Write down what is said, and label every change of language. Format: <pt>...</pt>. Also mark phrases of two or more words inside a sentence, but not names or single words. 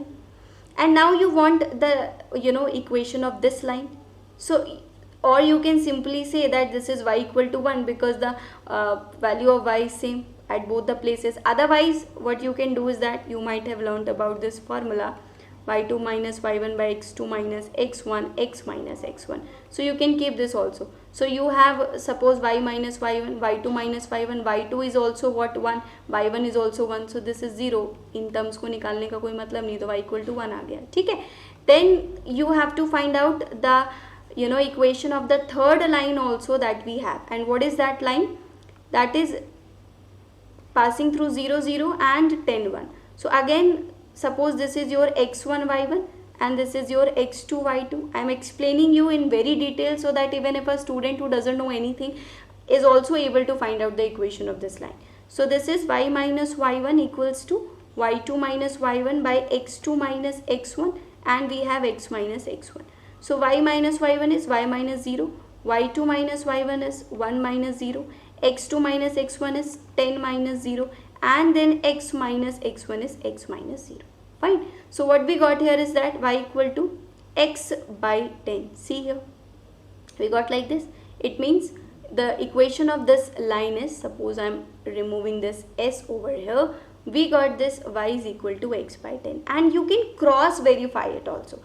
<en>And now you want the equation of this line. So or you can simply say that this is y equal to 1 because the value of y is same at both the places. Otherwise what you can do is that you might have learnt about this formula, y2 minus y1 by x2 minus x1 x minus x1. So you can keep this also. So you have, suppose y minus y1, y2 minus y1, y2 is also what, 1, y1 is also 1, so this is 0. in terms</en> <hi>को निकालने का कोई मतलब नहीं, तो</hi> <en>y equal to 1</en> <hi>आ गया, ठीक है.</hi> <en>Then you have to find out the equation of the third line also that we have. And what is that line? That is passing through 0 0 and 10 1. So again, suppose this is your x1 y1 and this is your x2 y2. I am explaining you in very detail so that even if a student who doesn't know anything is also able to find out the equation of this line. So this is y minus y1 equals to y2 minus y1 by x2 minus x1, and we have x minus x1. So y minus y1 is y minus 0, y2 minus y1 is 1 minus 0, x2 minus x1 is 10 minus 0, and then x minus x1 is x minus 0. Fine. So what we got here is that y equal to x by 10. See here, we got like this. It means the equation of this line is, suppose I am removing this s over here, we got this y is equal to x by 10, and you can cross verify it also.</en>